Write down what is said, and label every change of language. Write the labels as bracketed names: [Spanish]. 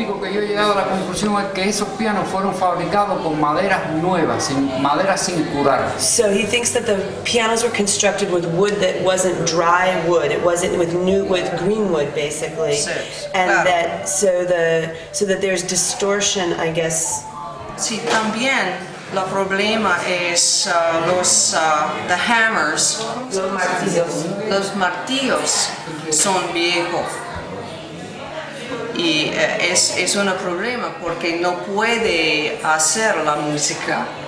[Spanish] Yo he llegado a la conclusión es que esos pianos fueron fabricados con maderas nuevas, maderas sin curar. [English] So he thinks that the pianos were constructed with wood that wasn't dry wood. It wasn't with green wood, basically, and [Spanish] claro. [English] that so that there's distortion, I guess. [Spanish] Sí, también el problema es [English] the hammers, [Spanish] los martillos son viejos. Y es un problema porque no puede hacer la música.